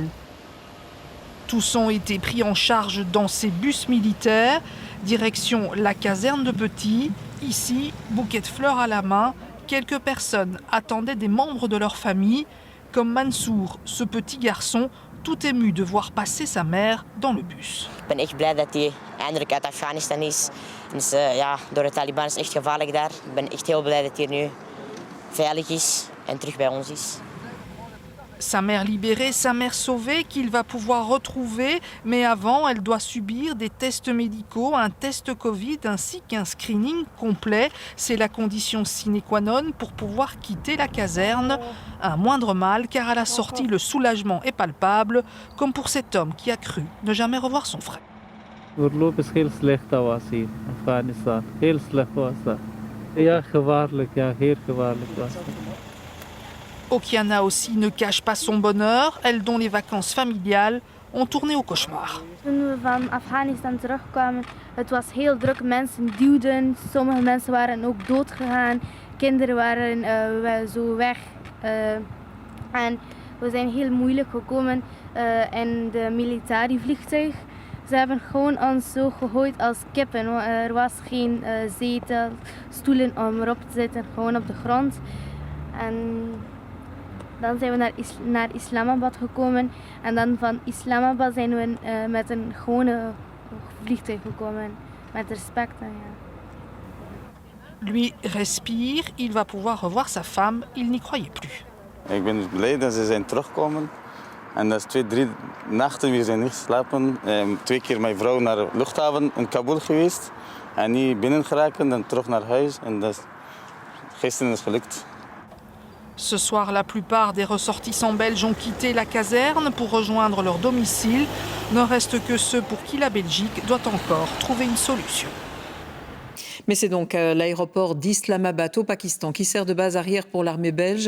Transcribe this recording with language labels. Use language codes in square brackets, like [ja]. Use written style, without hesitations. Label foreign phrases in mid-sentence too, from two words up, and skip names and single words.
[fr] Tous ont été pris en charge dans ces bus militaires, direction la caserne de Petit. Ici, bouquet de fleurs à la main, quelques personnes attendaient des membres de leur famille, comme Mansour, ce petit garçon, tout ému de voir passer sa mère dans le bus. [nl] Ik ben echt blij dat hij eindelijk uit Afghanistan is. Dus, door de Taliban is het echt gevaarlijk daar. Ik ben echt heel blij dat hij nu veilig is en terug bij ons is. [fr] Sa mère libérée, sa mère sauvée, qu'il va pouvoir retrouver, mais avant, elle doit subir des tests médicaux, un test Covid ainsi qu'un screening complet. C'est la condition sine qua non pour pouvoir quitter la caserne. Un moindre mal, car à la sortie, le soulagement est palpable, comme pour cet homme qui a cru ne jamais revoir son frère. [nl] Voorlopig is heel slecht dat was hier, Afghanistan. Heel slecht was dat. Ja, gevaarlijk, ja, heel gevaarlijk was het. [fr] Okiana aussi ne cache pas son bonheur, elle dont les vacances familiales ont tourné au cauchemar. [nl] Toen we van Afghanistan terugkwamen, het was heel druk. Mensen duwden, sommige mensen waren ook doodgegaan. Kinderen waren zo weg. En we zijn heel moeilijk gekomen in de militaire vliegtuig. Ze hebben gewoon ons zo gegooid als kippen. Er was geen zetel, stoelen om erop te zitten, gewoon op de grond. En dan zijn we naar Islamabad gekomen en dan van Islamabad zijn we met een gewone vliegtuig gekomen, met respect. Ja. [fr] Lui respire, il va pouvoir revoir sa femme, il n'y croyait plus. [nl] Ik ben blij dat ze zijn teruggekomen. En dat is 2-3 nachten, we zijn niet geslapen. 2 keer mijn vrouw naar de luchthaven in Kabul geweest. En niet binnen geraakt en terug naar huis. En dat gisteren is gelukt. [fr] Ce soir, la plupart des ressortissants belges ont quitté la caserne pour rejoindre leur domicile. Ne reste que ceux pour qui la Belgique doit encore trouver une solution. Mais c'est donc l'aéroport d'Islamabad au Pakistan qui sert de base arrière pour l'armée belge.